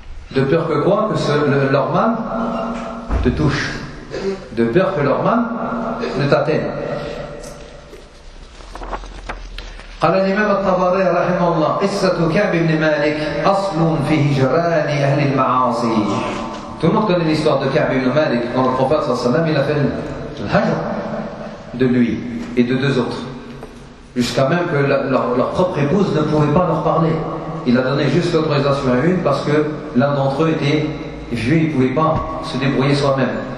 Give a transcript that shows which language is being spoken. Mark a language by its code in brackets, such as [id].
[fr] De peur que quoi? Que leur main te touche. De peur que leur main ne t'atteigne. [ar] قال الإمام الطبري رحمه الله قصة كعب بن مالك أصل في هجران أهل المعاصي. [fr] Tout le monde connaît l'histoire de Ka'b ibn Malik, quand le prophète sallam il a fait le hajr de lui et de deux autres, jusqu'à même que leur propre épouse ne pouvait pas leur parler. Il a donné juste l'autorisation à une parce que l'un d'entre eux était vieux, il ne pouvait pas se débrouiller soi-même.